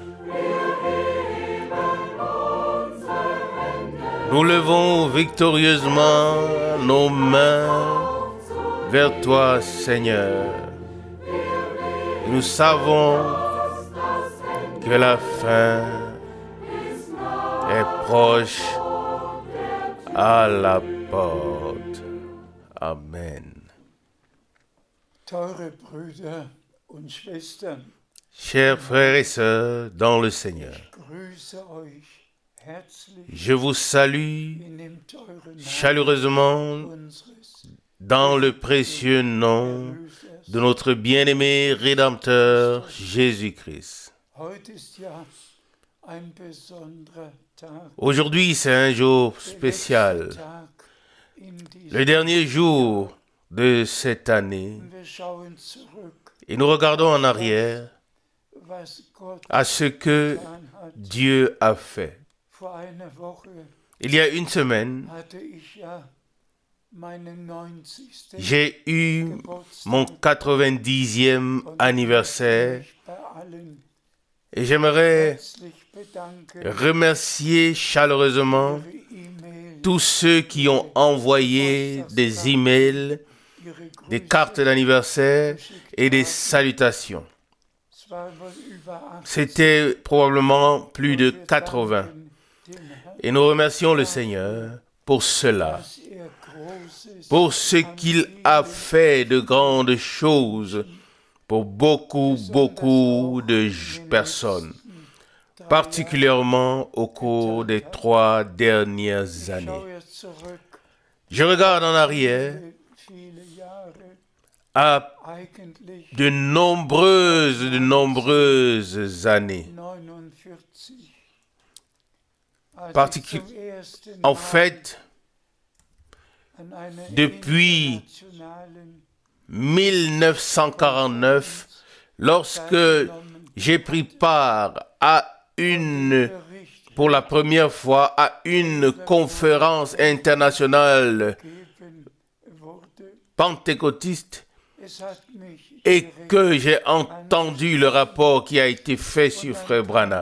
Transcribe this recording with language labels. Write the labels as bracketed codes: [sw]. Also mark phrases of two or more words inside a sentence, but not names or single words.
[fr] Nous levons victorieusement nos mains vers toi, Seigneur. Nous savons que la fin est proche, à la porte. Amen. [de] Teure Brüder und Schwestern, [fr] Chers frères et sœurs dans le Seigneur, [de] grüße euch herzlich [fr] je vous salue [de] in dem teuren Namen [fr] chaleureusement [de] unseres [fr] dans le précieux nom de notre bien-aimé Rédempteur Jésus-Christ. [de] Heute ist ja ein besonderer Tag, [fr] Aujourd'hui, c'est un jour [de] der [fr] spécial, [de] letzte Tag in diesem [fr] le dernier jour de cette année, [de] und wir schauen zurück, [fr] et nous regardons en arrière [de] was Gott [fr] à ce que [de] getan hat. [fr] Dieu a fait. [de] Vor einer Woche [fr] Il y a une semaine, [de] hatte ich ja meinen 90. [fr] j'ai eu [de] Geburtstag [fr] mon 90e [de] und [fr] anniversaire [de] ich bei allen [fr] et j'aimerais [de] herzlich bedanken [fr] remercier chaleureusement [de] für ihre E-Mail, [fr] tous ceux qui ont envoyé des emails, [de] ihre [fr] des [de] Grüße. [fr] cartes d'anniversaire et des salutations. [de] Es war wohl über 80. [fr] C'était probablement plus de [de] Wir [fr] 80. [de] danken dem Herrn, [fr] Et nous remercions le Seigneur pour cela, [de] dass Großes [fr] pour ce [de] an [fr] qu'il a [de] vielen [fr] fait de grandes choses pour beaucoup de personnes, particulièrement au cours des 3 dernières années. [de] schaue zurück, [fr] Je regarde en arrière [de] viele Jahre, [fr] à [de] eigentlich [fr] de nombreuses années. [de] 49, [fr] En fait, depuis 1949, lorsque j'ai pris part pour la première fois à une conférence internationale pentecôtiste et que j'ai entendu le rapport qui a été fait sur Frère Branham.